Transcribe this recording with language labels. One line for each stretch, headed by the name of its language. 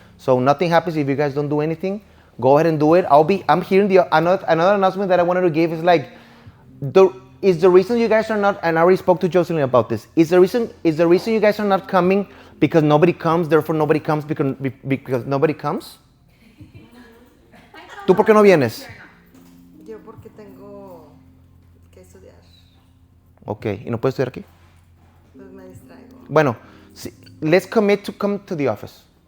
English: So nothing happens if you guys don't do anything. Go ahead and do it. I'm hearing another announcement that I wanted to give is like is the reason you guys are not, and I already spoke to Jocelyn about this, is the reason you guys are not coming because nobody comes, therefore nobody comes because nobody comes?
Spanish: ¿Tú por qué no vienes? Yo porque tengo que estudiar. Okay, ¿y no puedes estudiar aquí? Pues me distraigo.
English: Bueno, let's commit to come to the office.